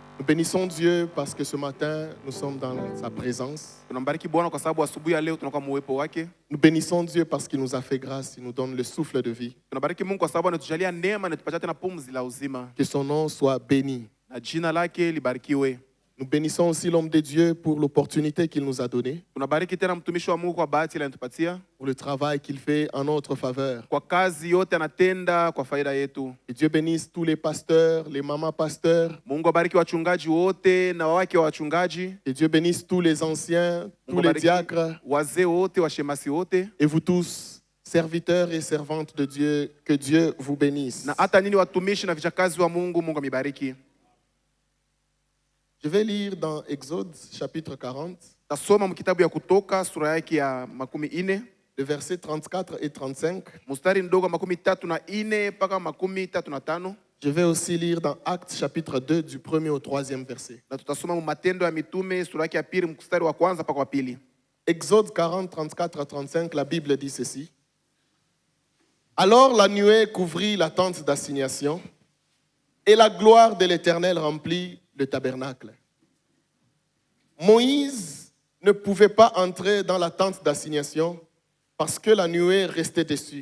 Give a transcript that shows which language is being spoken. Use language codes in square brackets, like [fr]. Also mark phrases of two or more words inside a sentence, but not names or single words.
[fr] bénissons Dieu parce que ce matin, nous sommes dans sa présence. [sw] Tunambariki Bwana kwa sababu asubuhi ya leo tunakuwa muwepo wake. [fr] Nous bénissons Dieu parce qu'il nous a fait grâce, il nous donne le souffle de vie. [sw] Tunabariki Mungu kwa sababu anatujalia neema na tupatia tena pumzi la uzima. [fr] Que son nom soit béni. [sw] Na jina lake libarikiwe. [fr] Nous bénissons aussi l'homme de Dieu pour l'opportunité qu'il nous a donnée, [sw] Tunabariki tena mtumishi wa Mungu kwa bahati ile anatupatia. [fr] pour le travail qu'il fait en notre faveur. [sw] Kwa kazi yote anatenda kwa faida yetu. [fr] Que Dieu bénisse tous les pasteurs, les mamans pasteurs. [sw] Mungu abariki wachungaji wote na wawake wa wachungaji. [fr] Que Dieu bénisse tous les anciens, tous [sw] Mungu [fr] les [sw] abariki [fr] diacres [sw] wazee wote, washemasi wote. [fr] et vous tous, serviteurs et servantes de Dieu. Que Dieu vous bénisse. [sw] Na hata nini watumishi na vijakazi wa Mungu, Mungu amibariki. [fr] Je vais lire dans Exode chapitre 40, [sw] Tasoma mkitabu ya Kutoka sura yake ya 40, [fr] le versets 34 et 35. [sw] mstari mdogo 34 mpaka 35. [fr] Je vais aussi lire dans Actes chapitre 2 du 1er au 3e verset. [sw] Na tutasoma Matendo ya Mitume sura yake ya pili mstari wa kwanza mpaka wa pili. [fr] Exode 40, 34 à 35, la Bible dit ceci. Alors la nuée couvrit la tente d'assignation et la gloire de l'Éternel remplit le tabernacle. Moïse ne pouvait pas entrer dans la tente d'assignation parce que la nuée restait dessus.